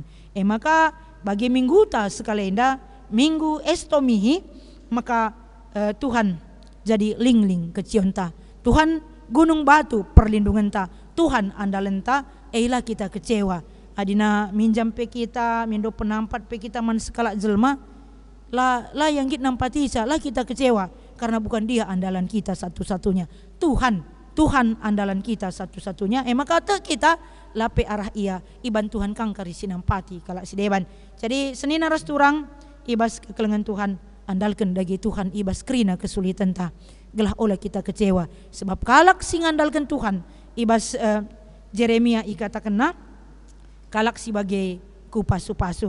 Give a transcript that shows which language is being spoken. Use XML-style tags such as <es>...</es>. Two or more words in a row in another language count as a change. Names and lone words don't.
<btx>Maka bagi minggu ta sekalenda minggu estomihi maka Tuhan jadi ling-ling kecion ta. Tuhan gunung batu perlindungan ta. Tuhan andalan ta lah kita kecewa. Adina minjam pe kita, mindo penampat pe kita man sekala jelma,</btx> <id>lah yang kita nampati lah kita kecewa karena bukan dia andalan kita satu-satunya. Tuhan andalan kita satu-satunya.</id> <btx>Maka kita lape arah ia iban Tuhan kang kari sinampati kalak si deban. Jadi senina ras turang ibas kekelengan Tuhan andalkan dagi Tuhan ibas krina kesulitan ta. Gelah oleh kita kecewa sebab kalak sing andalkan Tuhan ibas Jeremia ikatakan na kalak sebagai kupasu-pasu.</btx>